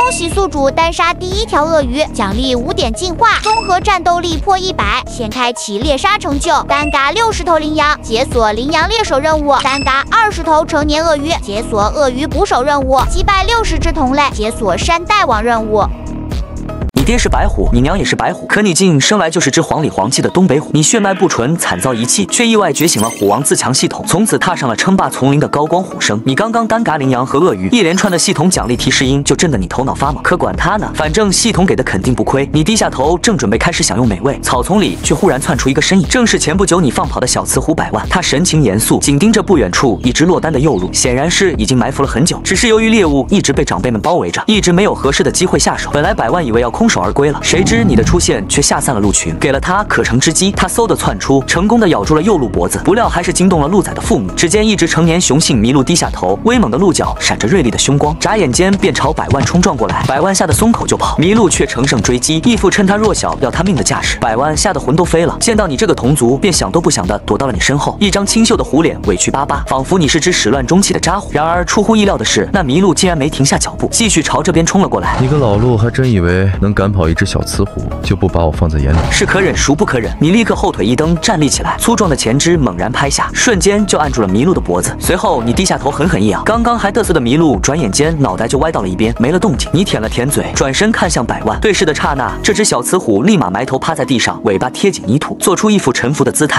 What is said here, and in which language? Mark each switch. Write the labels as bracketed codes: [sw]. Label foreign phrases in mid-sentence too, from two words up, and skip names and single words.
[zh] 恭喜宿主單殺第一條鱷魚，獎勵5點進化，綜合戰鬥力破100，先開啟獵殺成就，單嘎60頭羚羊，解鎖羚羊獵手任務；單嘎20頭成年鱷魚，解鎖鱷魚捕手任務；擊敗60只同類，解鎖山大王任務。爹是白虎，你娘也是白虎，可你竟生来就是只黄里黄气的东北虎。你血脉不纯，惨遭遗弃，卻意外覺醒了虎王自強系統，從此踏上了稱霸叢林的高光虎生。你剛剛單嘎羚羊和鱷魚，一連串的系統獎勵提示音就震得你頭腦發懵。可管他呢，反正系統給的肯定不虧。你低下頭，正準備開始享用美味，草叢裡卻忽然竄出一個身影，正是前不久你放跑的小雌虎百萬。他神情嚴肅，緊盯着不遠處一直落單的幼鹿，顯然是已經埋伏了很久，只是由於獵物一直被長輩們包圍着，一直沒有合適的機會下手。本來百萬以為要空手而歸了，誰知你的出現卻嚇散了鹿群，給了他可乘之機。他嗖地竄出，成功地咬住了幼鹿脖子，不料還是驚動了鹿崽的父母。只見一只成年雄性麋鹿低下頭，威猛的鹿角閃着銳利的凶光，眨眼間便朝百萬衝撞過來。百萬嚇得鬆口就跑，麋鹿卻乘勝追擊，一副趁他弱小要他命的架勢。百萬嚇得魂都飛了，見到你這個同族，便想都不想地躲到了你身後，一張清秀的虎臉委屈巴巴，仿佛你是只始亂終棄的渣虎。然而出乎意料的是，那麋鹿竟然沒停下腳步，繼續朝這邊衝了過來。你個老鹿還真以為能趕跑一只小雌虎，就不把我放在眼裡？是可忍孰不可忍！你立刻後腿一蹬，站立起來，粗壯的前肢猛然拍下，瞬間就按住了麋鹿的脖子。隨後你低下頭狠狠一咬，剛剛還嘚瑟的麋鹿轉眼間腦袋就歪到了一邊，沒了動靜。你舔了舔嘴，轉身看向百萬，對視的剎那，這只小雌虎立馬埋頭趴在地上，尾巴貼緊泥土，做出一副臣服的姿態。